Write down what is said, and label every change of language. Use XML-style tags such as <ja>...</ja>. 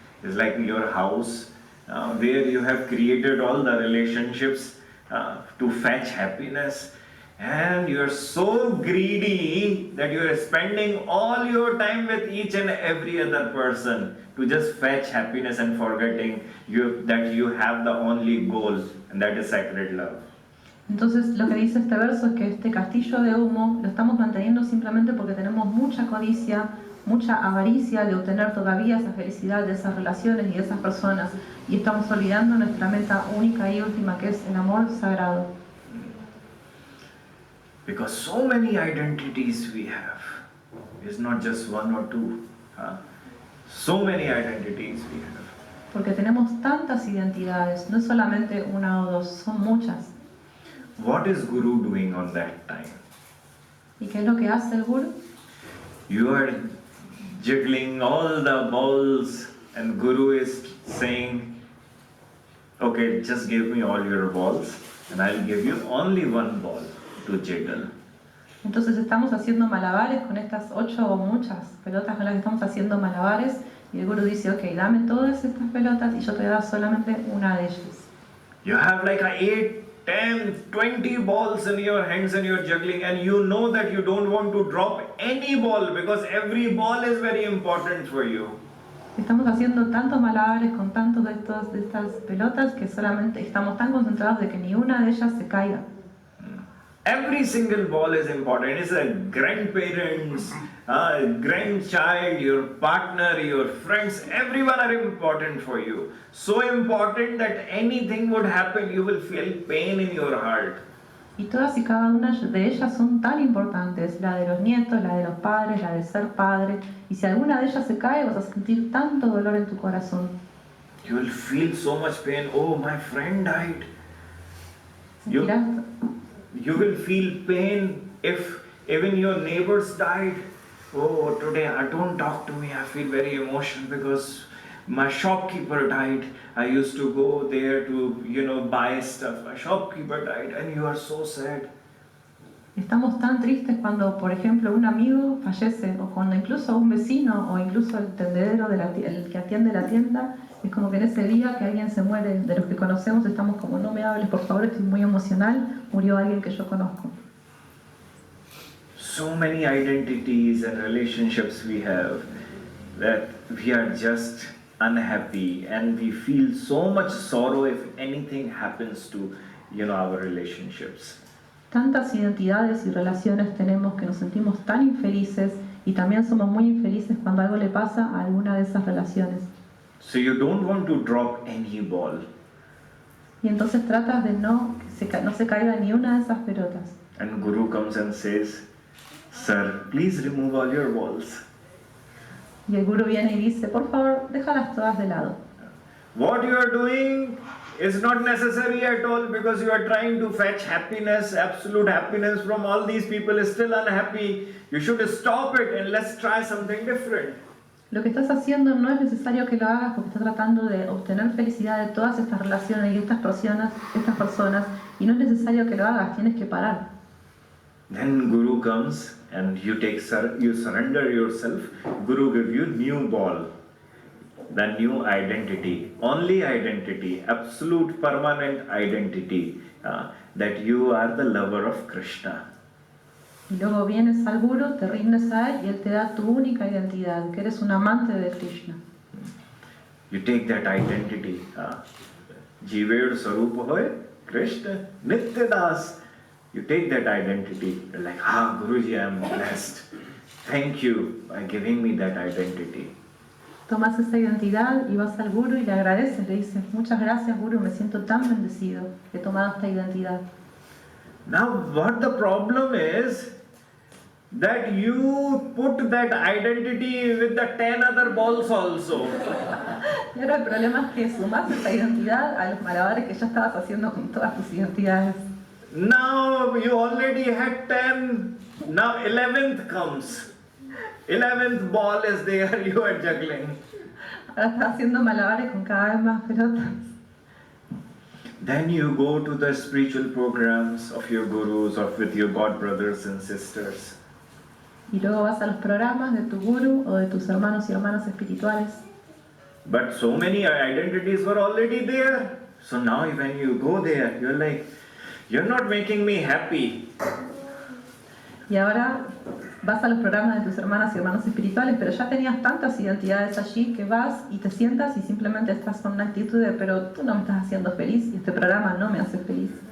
<en>It's like your house where you have created all the relationships to fetch happiness, and you are so greedy that you are spending all your time with each and every other person to just fetch happiness and forgetting that you have the only goal, and that is sacred love.</en> <es>Entonces lo que dice este verso es que este castillo de humo lo estamos manteniendo simplemente porque tenemos mucha codicia, mucha avaricia de obtener todavía esa felicidad de esas relaciones y de esas personas, y estamos olvidando nuestra meta única y última, que es el amor sagrado.</es> <en>Because so many identities we have. It's not just one or two. So many identities we have.</en> <es>Porque tenemos tantas identidades, no es solamente una o dos, son muchas.</es> <en>What is Guru doing on that time?</en> <es>¿Y qué es lo que hace el Guru?</es> <en>You are juggling all the balls, and Guru is saying, okay, just give me all your balls and I'll give you only one ball to juggle.</en> <es>Entonces estamos haciendo malabares con estas 8 o muchas pelotas con las que estamos haciendo malabares, y el Guru dice, ok, dame todas estas pelotas y yo te voy a dar solamente una de ellas.</es> <en>You have like 8, 10, 20 balls in your hands and you're juggling, and you know that you don't want to drop any ball because every ball is very important for you.</en> <es>Estamos haciendo tantos malabares con tantos de estas pelotas que solamente estamos tan concentrados de que ni una de ellas se caiga.</es> <en>Every single ball is important. It's a grandparents, grandchild, your partner, your friends, everyone are important for you. So important that anything would happen, you will feel pain in your heart.</en> <es>Y todas y cada una de ellas son tan importantes, la de los nietos, la de los padres, la de ser padre, y si alguna de ellas se cae vas a sentir tanto dolor en tu corazón.</es> <en>You will feel so much pain. Oh, my friend died. You will feel pain if even your neighbors died. Oh, today don't talk to me. I feel very emotional because my shopkeeper died. I used to go there to, buy stuff. My shopkeeper died, and you are so sad.</en> <es>Estamos tan tristes cuando, por ejemplo, un amigo fallece, o cuando incluso un vecino, o incluso el tendedero, el que atiende la tienda. Es como que en ese día que alguien se muere, de los que conocemos, estamos como, no me hables, por favor, estoy muy emocional, murió alguien que yo conozco.</es> <en>So many identities and relationships we have that we are just unhappy, and we feel so much sorrow if anything happens to, our relationships.</en> <es>Tantas identidades y relaciones tenemos que nos sentimos tan infelices, y también somos muy infelices cuando algo le pasa a alguna de esas relaciones.</es> <en>So you don't want to drop any ball.</en> <es>Y entonces tratas de no se caiga ni una de esas pelotas.</es> <en>And Guru comes and says, Sir, please remove all your balls.</en> <es>Y el Guru viene y dice, por favor, déjalas todas de lado.</es> <en>What you are doing is not necessary at all, because you are trying to fetch happiness, absolute happiness from all these people is still unhappy. You should stop it and let's try something different.</en> <es>Lo que estás haciendo no es necesario que lo hagas porque estás tratando de obtener felicidad de todas estas relaciones y estas personas, y no es necesario que lo hagas, tienes que parar.</es> <en>Then Guru comes and you surrender yourself. Guru gives you new ball, the new identity, only identity, absolute permanent identity, that you are the lover of Krishna.</en> <es>Y luego vienes al Guru, te rindes a él y él te da tu única identidad, que eres un amante de Krishna.</es> <en>You take that identity.</en> <bn>Jiver Sarup hoy, Krishna, Nitya Das.</bn> <en>You take that identity. You're like, Guruji, I am blessed. Thank you by giving me that identity.</en> <es>Tomas esa identidad y vas al Guru y le agradeces, le dices, muchas gracias Guru, me siento tan bendecido, he tomado esta identidad.</es> <en>Now, what the problem is, that you put that identity with the 10 other balls also.</en> <es>Y ahora el problema es que sumas esa identidad a los malabares que ya estabas haciendo con todas tus identidades.</es> <en>Now you already had 10, now 11th comes. 11th ball is there, you are juggling.</en> <es>Ahora estás haciendo malabares con cada vez más pelotas.</es> <en>Then you go to the spiritual programs of your gurus or with your god brothers and sisters.</en> <es>Y luego vas a los programas de tu guru o de tus hermanos y hermanas espirituales.</es> <en>But so many identities were already there. So now when you go there, you're like, you're not making me happy.</en> <es>Y ahora vas a los programas de tus hermanas y hermanos espirituales, pero ya tenías tantas identidades allí que vas y te sientas y simplemente estás con una actitud de, pero tú no me estás haciendo feliz y este programa no me hace feliz.</es>